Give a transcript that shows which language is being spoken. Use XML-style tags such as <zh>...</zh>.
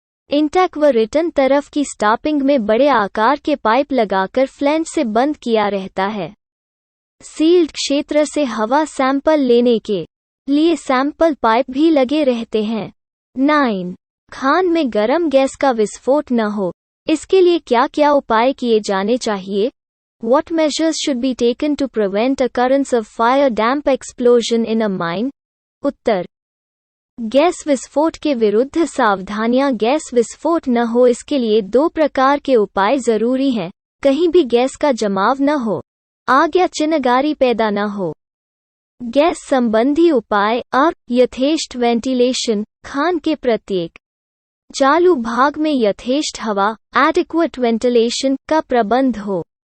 <hi>Intake व return तरफ की स्टॉपिंग में बड़े आकार के पाइप लगाकर फ्लैंज से बंद किया रहता है। सील्ड क्षेत्र से हवा सैंपल लेने के लिए सैंपल पाइप भी लगे रहते हैं। 9, खान में गर्म गैस का विस्फोट न हो, इसके लिए क्या क्या उपाय किए जाने चाहिए?</hi> <en>What measures should be taken to prevent occurrence of fire damp explosion in a mine?</en> <hi>Uttar, gas विस्फोट के विरुद्ध सावधानियां। गैस विस्फोट न हो इसके लिए 2 प्रकार के उपाय जरूरी हैं। कहीं भी गैस का जमाव न हो, आग या चिनगारी पैदा न हो। गैस संबंधी उपाय यथेष्ट वेंटिलेशन, खान के प्रत्येक चालू भाग में यथेष्ट हवा</hi> <en>adequate ventilation</en> <hi>का प्रबंध हो।</hi>